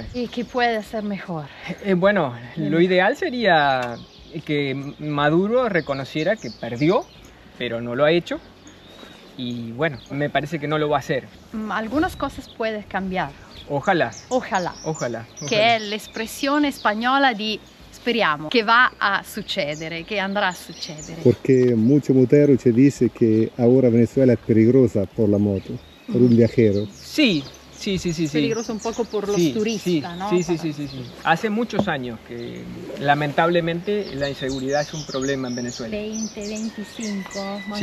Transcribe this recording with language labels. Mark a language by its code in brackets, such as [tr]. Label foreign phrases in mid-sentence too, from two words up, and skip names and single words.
[es] ¿Y qué puede ser mejor? Bueno, lo ideal sería que Maduro reconociera que perdió, pero no lo ha hecho. Y bueno, me parece que no lo va a hacer. Algunas cosas puedes cambiar. Ojalá, Ojalá. ojalá. [it] Che è l'espressione spagnola di speriamo, che va a succedere, che andrà a succedere. [es] Porque mucho motero te dice que ahora Venezuela es peligrosa por la moto, por un viajero. Sí, sí, sí, sí. sí. Peligroso un poco por los Sí, turistas, sí, ¿no? Sí, sí, sí, sí, sí. Hace muchos años que lamentablemente la inseguridad es un problema en Venezuela. 20, 25, más